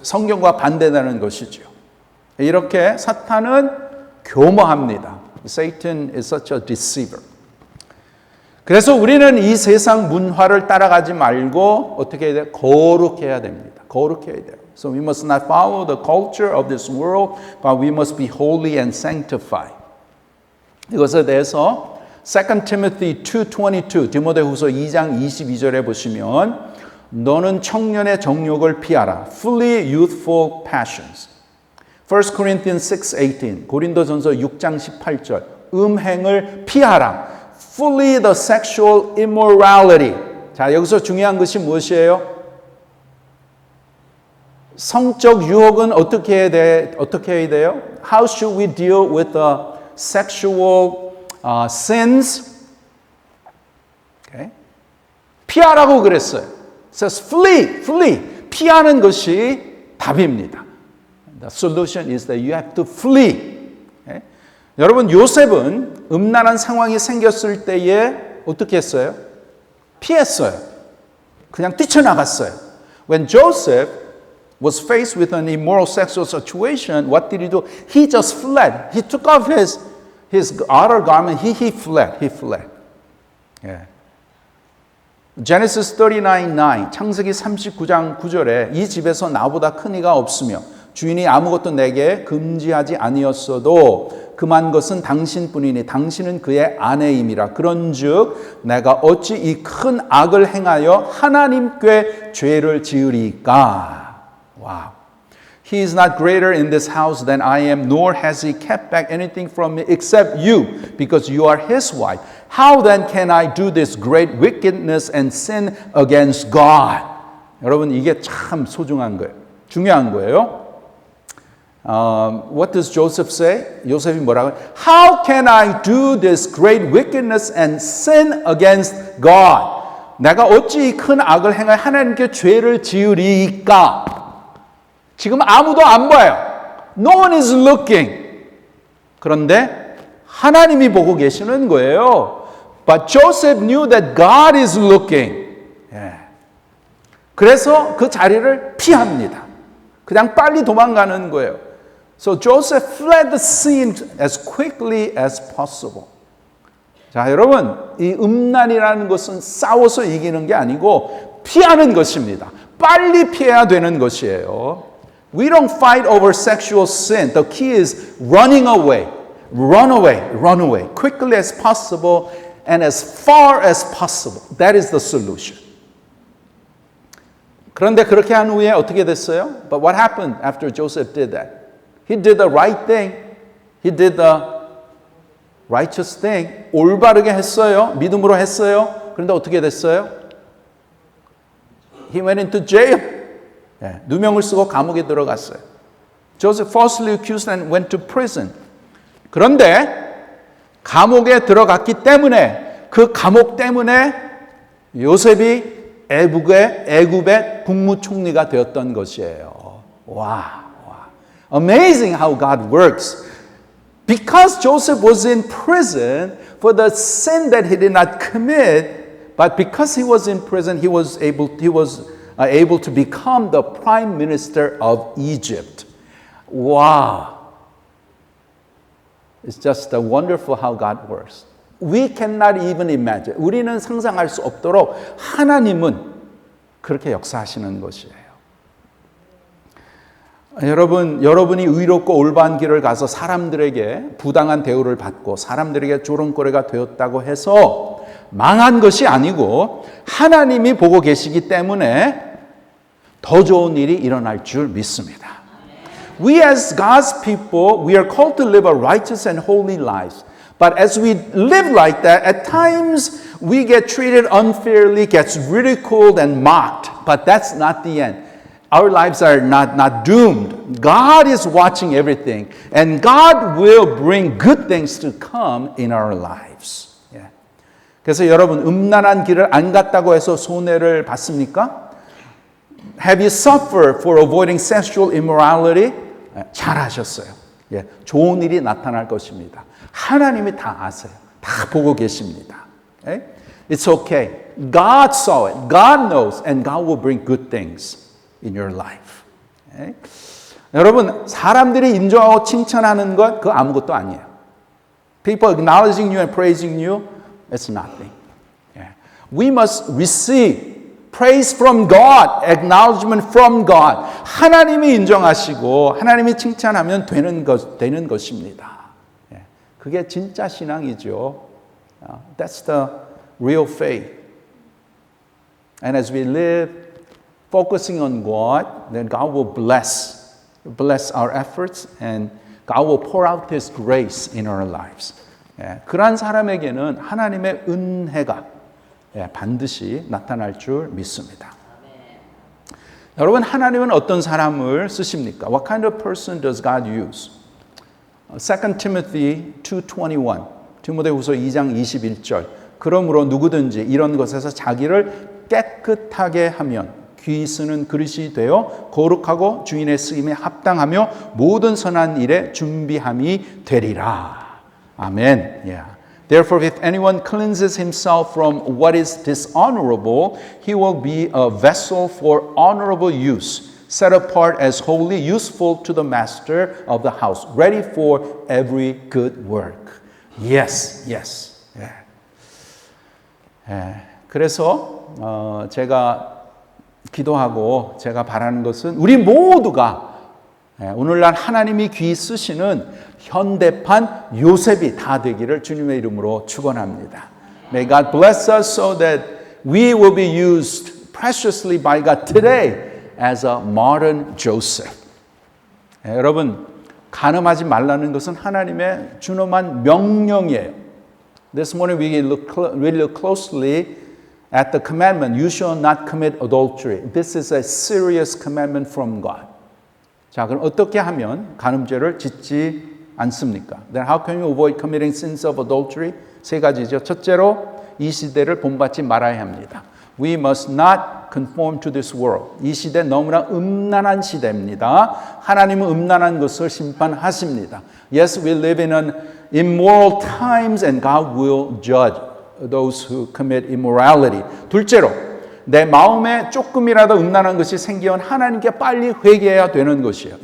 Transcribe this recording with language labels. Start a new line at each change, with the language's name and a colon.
Korean: 성경과 반대되는 것이죠. 이렇게 사탄은 교모합니다.
English: Satan is such a deceiver.
Korean: 그래서 우리는 이 세상 문화를 따라가지 말고 어떻게 해야 돼요? 거룩해야 됩니다. 거룩해야 돼요.
English: So we must not follow the culture of this world, but we must be holy and sanctified.
Korean: 이것에 대해서 2 Timothy 2:22, 디모데후서 2장 22절에 보시면 너는 청년의 정욕을 피하라.
English: Flee youthful passions.
Korean: 1 Corinthians 6:18, 고린도전서 6장 18절, 음행을 피하라.
English: Flee the sexual immorality.
Korean: 자, 여기서 중요한 것이 무엇이에요? 성적 유혹은 어떻게 해야 돼요?
English: How should we deal with the sexual sins? Okay.
Korean: 피하라고 그랬어요.
English: It says flee.
Korean: 피하는 것이 답입니다.
English: The solution is that you have to flee. Okay?
Korean: 여러분, 요셉은 음란한 상황이 생겼을 때에 어떻게 했어요? 피했어요. 그냥 뛰쳐나갔어요.
English: When Joseph was faced with an immoral sexual situation, what did he do? He just fled. He took off his outer garment. He fled. Yeah.
Korean: Genesis 39:9, 창세기 39장 9절에 이 집에서 나보다 큰 이가 없으며 주인이 아무것도 내게 금지하지 아니었어도 금한 것은 당신뿐이니 당신은 그의 아내임이라. 그런즉 내가 어찌 이 큰 악을 행하여 하나님께 죄를 지으리까. 와우.
English: He is not greater in this house than I am, nor has he kept back anything from me except you, because you are his wife. How then can I do this great wickedness and sin against God?
Korean: 여러분, 이게 참 소중한 거예요. 중요한 거예요.
English: What does Joseph say?
Korean: 요셉이 뭐라고?
English: How can I do this great wickedness and sin against God?
Korean: 내가 어찌 이 큰 악을 행하여 하나님께 죄를 지으리까? 지금 아무도 안 봐요.
English: No one is looking.
Korean: 그런데 하나님이 보고 계시는 거예요.
English: But Joseph knew that God is looking.
Korean: 그래서 그 자리를 피합니다. 그냥 빨리 도망가는 거예요.
English: So Joseph fled the scene as quickly as possible.
Korean: 자, 여러분, 이 음란이라는 것은 싸워서 이기는 게 아니고 피하는 것입니다. 빨리 피해야 되는 것이에요.
English: We don't fight over sexual sin. The key is running away. Run away. Quickly as possible and as far as possible. That is the solution.
Korean: 그런데 그렇게 한 후에 어떻게 됐어요?
English: But what happened after Joseph did that? He did the right thing. He did the righteous thing.
Korean: 올바르게 했어요. 믿음으로 했어요. 그런데 어떻게 됐어요?
English: He went into jail.
Korean: 누명을 쓰고 감옥에 들어갔어요.
English: Joseph falsely accused and went to prison.
Korean: 그런데 감옥에 들어갔기 때문에 그 감옥 때문에 요셉이 애굽의 국무총리가 되었던 것이에요.
English: 와. Amazing how God works. Because Joseph was in prison for the sin that he did not commit, but because he was in prison, he was able to become the prime minister of Egypt. Wow. It's just wonderful how God works. We cannot even imagine.
Korean: 우리는 상상할 수 없도록 하나님은 그렇게 역사하시는 것이에요. 여러분이 의롭고 올바른 길을 가서 사람들에게 부당한 대우를 받고 사람들에게 조롱거리가 되었다고 해서 망한 것이 아니고 하나님이 보고 계시기 때문에 더 좋은 일이 일어날 줄 믿습니다.
English: We as God's people, we are called to live a righteous and holy life. But as we live like that, at times we get treated unfairly, gets ridiculed and mocked. But that's not the end. Our lives are not doomed. God is watching everything. And God will bring good things to come in our lives. Yeah.
Korean: 그래서 여러분, 음란한 길을 안 갔다고 해서 손해를 봤습니까?
English: Have you suffered for avoiding sexual immorality?
Korean: 잘하셨어요. 예, 좋은 일이 나타날 것입니다. 하나님이 다 아세요. 다 보고 계십니다.
English: Okay? It's okay. God saw it. God knows. And God will bring good things in your life. Okay?
Korean: 여러분, 사람들이 인정하고 칭찬하는 것 그거 아무것도 아니에요.
English: People acknowledging you and praising you, it's nothing. Yeah. We must receive praise from God, acknowledgement from God.
Korean: 하나님이 인정하시고 하나님이 칭찬하면 되는 것입니다. 예. 그게 진짜 신앙이죠.
English: That's the real faith. And as we live focusing on God, then God will bless our efforts and God will pour out His grace in our lives. 예.
Korean: 그러한 사람에게는 하나님의 은혜가 반드시 나타날 줄 믿습니다. 여러분, 하나님은 어떤 사람을 쓰십니까?
English: What kind of person does God use?
Korean: 2 Timothy 2:21, 디모데후서 2장 21절. 그러므로 누구든지 이런 것에서 자기를 깨끗하게 하면 귀 쓰는 그릇이 되어 거룩하고 주인의 쓰임에 합당하며 모든 선한 일에 준비함이 되리라. 아멘. Yeah.
English: Therefore, if anyone cleanses himself from what is dishonorable, he will be a vessel for honorable use, set apart as holy, useful to the master of the house, ready for every good work. Yes, yes.
Korean: 그래서 제가 기도하고 제가 바라는 것은 우리 모두가 오늘날 하나님이 귀 쓰시는 현대판 요셉이 다 되기를 주님의 이름으로 축원합니다.
English: May God bless us so that we will be used preciously by God today as a modern Joseph.
Korean: 여러분, 간음하지 말라는 것은 하나님의 준엄한 명령이에요.
English: This morning we look closely at the commandment, you shall not commit adultery. This is a serious commandment from God.
Korean: 자, 그럼 어떻게 하면 간음죄를 짓지 않습니까?
English: Then how can you avoid committing sins of adultery?
Korean: 세 가지죠. 첫째로 이 시대를 본받지 말아야 합니다. We must not conform to this world. 이 시대 너무나 음란한 시대입니다. 하나님은 음란한 것을 심판하십니다.
English: Yes, we live in an immoral times and God will judge those who commit immorality.
Korean: 둘째로 내 마음에 조금이라도 음란한 것이 생기면 하나님께 빨리 회개해야 되는 것이에요.